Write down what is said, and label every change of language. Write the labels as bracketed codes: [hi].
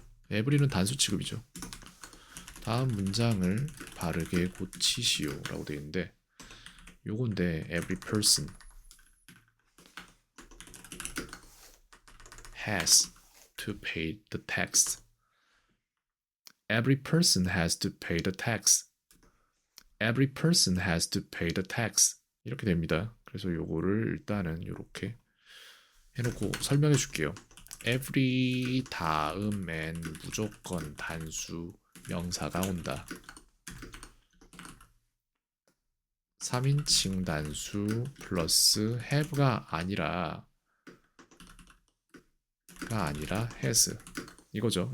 [ko] every는 단수 취급이죠. 다음 문장을 바르게 고치시오 라고 되어 있는데 요건데 [en] every person has to pay the tax. Every person has to pay the tax. Every person has to pay the tax. [ko] 이렇게 됩니다. 그래서 요거를 일단은 이렇게 해놓고 설명해 줄게요. every 다음엔 무조건 단수 명사가 온다. 3인칭 단수 플러스 have가 아니라 has 이거죠.